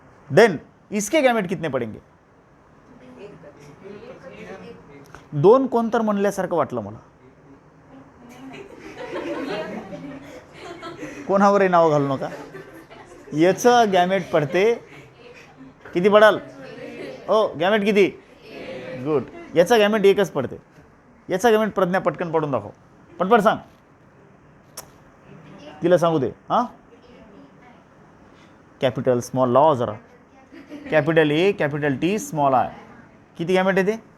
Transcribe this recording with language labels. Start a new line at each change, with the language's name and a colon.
Hindi: Then इसके gamete कितने पडेंगे?
Marathi: 2 कोण तर म्हणल्यासारखं वाटलं मला. कोणावरही नाव घालू नका. याचं गॅमेट पडते किती पडाल? ओ गॅमेट किती? गुड. याचा गॅमेट एकच पडते. याचा गॅमेट प्रज्ञा पटकन पडून दाखव. पटपट सांग, तिला सांगू दे. हां, कॅपिटल स्मॉल लावा जरा.
English: Capital A, capital T, small I.
Hindi: किती गैमेट है?